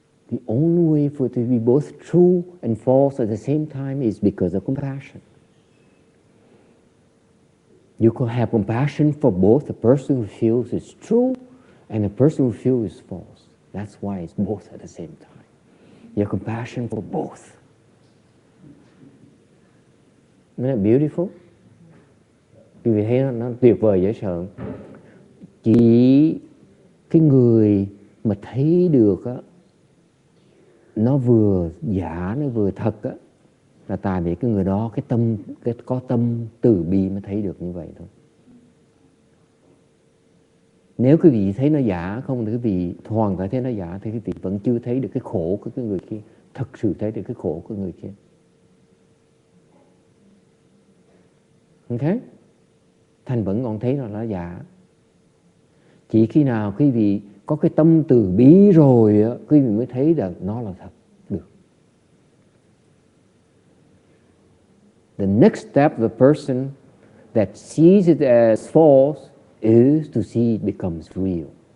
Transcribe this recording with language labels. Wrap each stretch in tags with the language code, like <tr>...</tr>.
<en>The only way for it to be both true and false at the same time is because of compassion. You could have compassion for both the person who feels it's true and the person who feels it's false. That's why it's both at the same time. You have compassion for both. Isn't that beautiful?</en> <vi>Quý vị thấy nó tuyệt vời dễ sợ. Chỉ cái người mà thấy được á, nó vừa giả nó vừa thật á, là tại vì cái người đó có tâm từ bi mới thấy được như vậy thôi. Nếu quý vị thấy nó giả không thì quý vị hoàn toàn thấy nó giả thì quý vị vẫn chưa thấy được cái khổ của cái người kia, thật sự thấy được cái khổ của người kia. Ok? Thành vẫn còn thấy là nó giả. Chỉ khi nào quý vị có cái tâm từ bi rồi á, quý vị mới thấy được nó là thật được.</vi> <en>The next step of the person that sees it as false is to see it becomes real.</en>